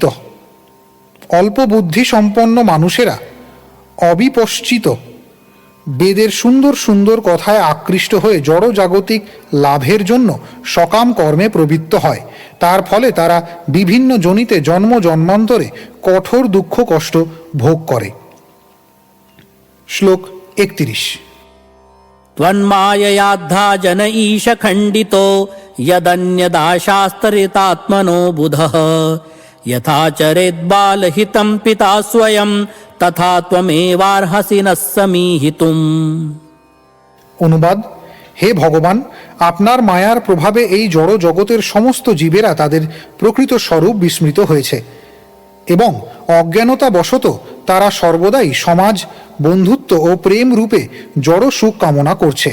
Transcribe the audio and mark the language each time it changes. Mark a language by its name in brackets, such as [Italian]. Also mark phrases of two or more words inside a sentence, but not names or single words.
[Bangla] অল্প বুদ্ধি সম্পন্ন মানুষেরা অবিপশ্চিত বেদের সুন্দর সুন্দর কথায় আকৃষ্ট হয়ে জড়জাগতিক লাভের জন্য সকাম কর্মে প্রবৃত্ত হয়। তার ফলে তারা বিভিন্ন জনিতে জন্ম জন্মান্তরে কঠোর দুঃখ কষ্ট ভোগ করে। শ্লোক 31। [Sanskrit] त्वन्माययाद्धा जन ईश खण्डितो यदन्यदाशास्तरितात्मनो बुधः यथा चरेद्बालहितं पिता स्वयं तथा त्वमेवार्हसि नः समीहितुम्। [Bangla] অনুবাদ: হে ভগবান, আপনার মায়ার প্রভাবে এই জড় জগতের সমস্ত জীবেরা তাদের প্রকৃত স্বরূপ বিস্মৃত হয়েছে এবং অজ্ঞানতাবশত তারা সর্বদাই সমাজ, বন্ধুত্ব ও প্রেম রূপে জড় সুখ কামনা করছে।